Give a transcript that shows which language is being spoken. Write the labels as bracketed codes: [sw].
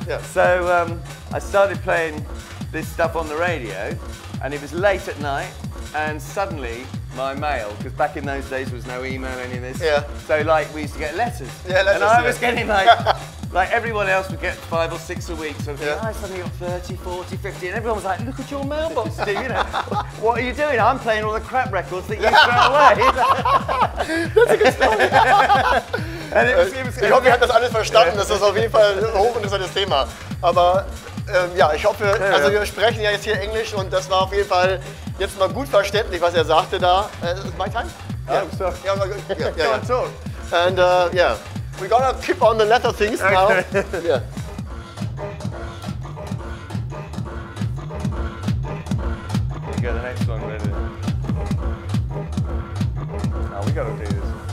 [en] So I started playing this stuff on the radio, and it was late at night, and suddenly my mail, because back in those days there was no email, any of this, so like we used to get letters, and I was getting like everyone else would get 5 or 6 a week, so I suddenly got 30, 40, 50, and everyone was like, look at your mailbox, Steve, you know, what are you doing? I'm playing all the crap records that you throw away. That's a good story. [de] Ich hoffe, ihr habt das alles verstanden, das ist auf jeden Fall ein hochinteressantes Thema. Aber ja, ich hoffe, also wir sprechen ja jetzt hier Englisch und das war auf jeden Fall jetzt mal gut verständlich, was er sagte da. [en] My time? Yeah. Oh, sorry. Yeah. Talk. And yeah, we're gonna keep on the letter things now. Yeah. You got the next one ready. Oh, we gotta do this.